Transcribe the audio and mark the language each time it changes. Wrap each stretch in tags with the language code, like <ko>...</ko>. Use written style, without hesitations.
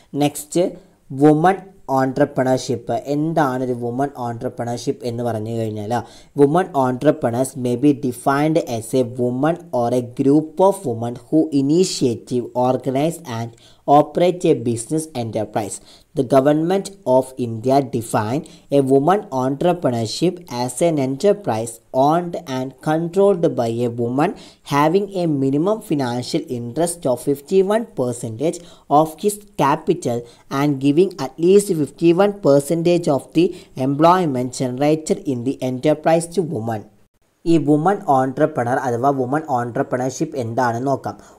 <en>Next, woman entrepreneurship.</en> <ml>എന്താണ് ഒരു woman entrepreneurship എന്ന് പറഞ്ഞു കഴിഞ്ഞാൽ</ml> <en>Woman entrepreneurs may be defined as a woman or a group of woman who initiative, organise and operate a business enterprise. The government of India defined a woman entrepreneurship as an enterprise owned and controlled by a woman having a minimum financial interest of 51% of his capital and giving at least 51% of the employment generated in the enterprise to women.</en> <ml>ഈ woman entrepreneur അഥവാ woman entrepreneurship എന്താണെന്ന് നോക്കാം.</ml>